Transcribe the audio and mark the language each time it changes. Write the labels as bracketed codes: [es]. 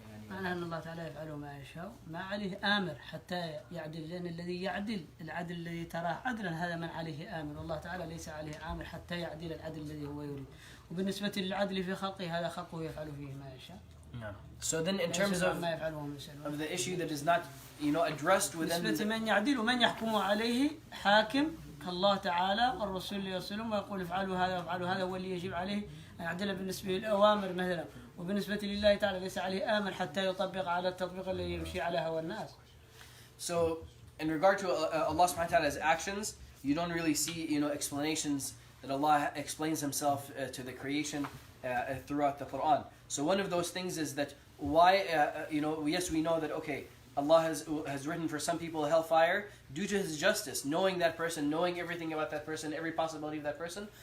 [ar] معنى أن الله تعالى يفعل ما يشاء، ما عليه آمر حتى يعدل، لأن الذي يعدل العدل الذي تراه عدلا هذا من عليه آمر، والله تعالى ليس عليه آمر حتى يعدل العدل الذي هو يريد. وبالنسبة للعدل في خلقه هذا خلقه يفعل فيه ما يشاء. [en] So then in terms of the issue that is not addressed within [ar] بالنسبة من يعدل ومن يحكم عليه حاكم كالله تعالى والرسول يرسلهم ويقول افعلوا هذا وافعلوا هذا، هو اللي يجب عليه أن يعدل بالنسبة للأوامر مثلا، وبالنسبة لله تعالى ليس عليه آمر حتى يطبق على التطبيق الذي يمشي على هوى الناس. [en] So in regard to Allah subhanahu wa ta'ala's actions, you don't really see explanations that Allah explains Himself to the creation throughout the Quran. So one of those things is that why yes, we know that Allah has written for some people hellfire due to His justice, knowing that person, knowing everything about that person, every possibility of that person.